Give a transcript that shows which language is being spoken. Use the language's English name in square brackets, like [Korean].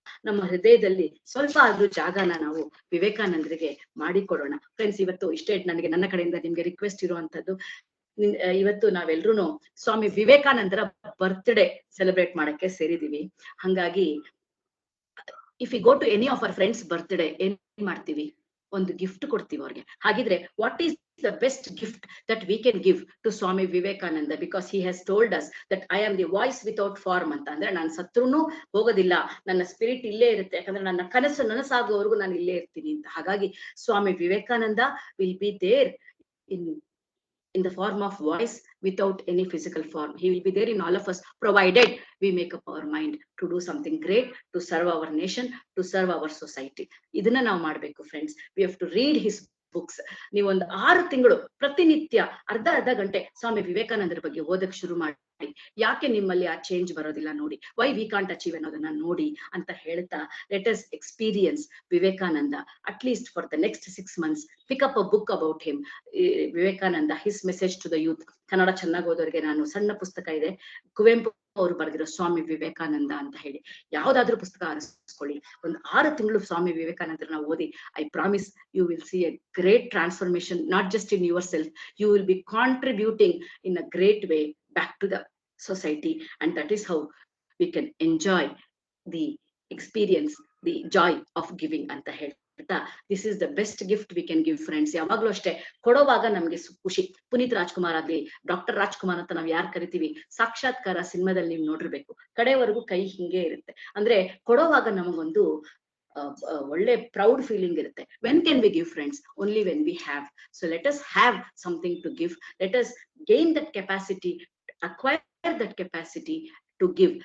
[Kannada] ನಮ್ಮ ಹೃದಯದಲ್ಲಿ ಸ್ವಲ್ಪ ಆದ್ರೂ ಜಾಗನ ನಾವು ವಿವೇಕಾನಂದರಿಗೆ ಮಾಡಿಕೊಡೋಣ. ಫ್ರೆಂಡ್ಸ್, ಇವತ್ತು ಇಷ್ಟೇ ನನಗೆ ನನ್ನ ಕಡೆಯಿಂದ ನಿಮ್ಗೆ ರಿಕ್ವೆಸ್ಟ್ ಇರುವಂತದ್ದು. ಇವತ್ತು ನಾವೆಲ್ರೂ ಸ್ವಾಮಿ ವಿವೇಕಾನಂದರ ಬರ್ತ್ಡೇ ಸೆಲೆಬ್ರೇಟ್ ಮಾಡಕ್ಕೆ ಸೇರಿದೀವಿ. ಹಂಗಾಗಿ [English] if you go to any of our friends birthday, [Kannada] ಏನ್ ಮಾಡ್ತೀವಿ? ಒಂದು ಗಿಫ್ಟ್ ಕೊಡ್ತೀವಿ ಅವ್ರಿಗೆ. ಹಾಗಿದ್ರೆ [English] what is the best gift that we can give to Swami Vivekananda, because he has told us that I am the voice without form [Kannada] ಅಂತ. ಅಂದ್ರೆ ನಾನು ಸತ್ರುನು ಹೋಗೋದಿಲ್ಲ, ನನ್ನ ಸ್ಪಿರಿಟ್ ಇಲ್ಲೇ ಇರುತ್ತೆ, ಯಾಕಂದ್ರೆ ನನ್ನ ಕನಸು ನನಸಾಗುವವರೆಗೂ ನಾನು ಇಲ್ಲೇ ಇರ್ತೀನಿ ಅಂತ. ಹಾಗಾಗಿ [English] Swami Vivekananda will be there in the form of voice without any physical form. He will be there in all of us, provided we make up our mind to do something great, to serve our nation, to serve our society. [Kannada] ಇದನ್ನ ನಾವು ಮಾಡ್ಬೇಕು friends. [English] We have to read his books. [Kannada] ನೀವೊಂದು 6 ತಿಂಗಳು ಪ್ರತಿನಿತ್ಯ ಅರ್ಧ ಗಂಟೆ ಸ್ವಾಮಿ ವಿವೇಕಾನಂದರ ಬಗ್ಗೆ ಓದಕ್ ಶುರು ಮಾಡಿ. ಯಾಕೆ ನಿಮ್ಮಲ್ಲಿ ಆ ಚೇಂಜ್ ಬರೋದಿಲ್ಲ ನೋಡಿ, [English] why we can't achieve [Kannada] ಅನ್ನೋದನ್ನ ನೋಡಿ ಅಂತ ಹೇಳ್ತಾ [English] Let us experience Vivekananda at least for the next 6 months. Pick up a book about him, Vivekananda, his message to the youth. [Kannada] Kannada ಚೆನ್ನಾಗಿ ಓದೋರಿಗೆ ನಾನು ಸಣ್ಣ ಪುಸ್ತಕ ಇದೆ, ಕುವೆಂಪು ಅವರು ಬರೆದಿರೋ ಸ್ವಾಮಿ ವಿವೇಕಾನಂದ ಅಂತ ಹೇಳಿ, ಯಾವ್ದಾದ್ರು ಪುಸ್ತಕ ಆರಿಸ್ಕೊಳ್ಳಿ, ಒಂದು 6 ತಿಂಗಳು ಸ್ವಾಮಿ ವಿವೇಕಾನಂದರನ್ನ ಓದಿ. [English] I promise you will see a great transformation, not just in your self, you will be contributing in a great way back to the society, and that is how we can enjoy the experience, the joy of giving [Kannada] anta ಹೇಳ್ತಾ, [English] this is the best gift we can give friends. [Kannada] ಯಾವಾಗ್ಲೂ ಅಷ್ಟೇ, ಕೊಡೋವಾಗ ನಮ್ಗೆ ಖುಷಿ. ಪುನೀತ್ ರಾಜ್ಕುಮಾರ್ ಆಗ್ಲಿ, doctor Rajkumar ಅಂತ ನಾವ್ ಯಾರು ಕರಿತೀವಿ, ಸಾಕ್ಷಾತ್ಕಾರ ಸಿನಿಮಾದಲ್ಲಿ ನೀವು ನೋಡಿರ್ಬೇಕು, ಕಡೆವರೆಗೂ ಕೈ ಹಿಂಗೆ ಇರುತ್ತೆ. ಅಂದ್ರೆ ಕೊಡೋವಾಗ ನಮಗೊಂದು ಒಳ್ಳೆ ಪ್ರೌಡ್ ಫೀಲಿಂಗ್ ಇರುತ್ತೆ. [English] When can we give friends? Only when we have. So let us have something to give, let us gain that capacity, acquire that capacity to give.